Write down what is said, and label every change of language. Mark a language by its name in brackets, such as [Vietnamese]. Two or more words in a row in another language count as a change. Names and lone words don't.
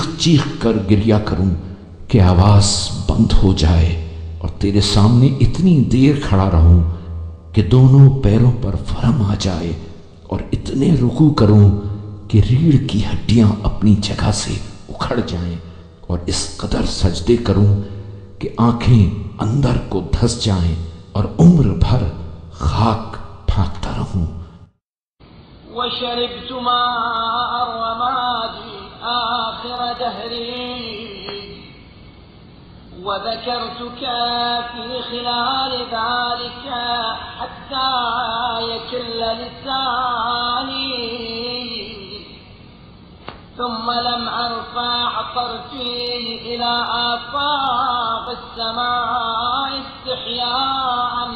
[Hindi] चीख कर गिरिया करूं कि आवाज बंद हो जाए, और तेरे सामने इतनी देर खड़ा रहूं कि दोनों पैरों पर फरम आ जाए और इतने रुकू करूं कि रीढ़ की हड्डियां अपनी जगह से उखड़ जाएं, और इस कदर सजदे करूं कि आंखें अंदर को धंस जाएं और उम्र भर खाक फांकता रहूं। [Arabic] وشربت ماء رمادي آخر دهري वذكرتك في خلال ذلك حتى يكل لساني ثم لم أرفع طرفي إلى آفاق السماء استحياء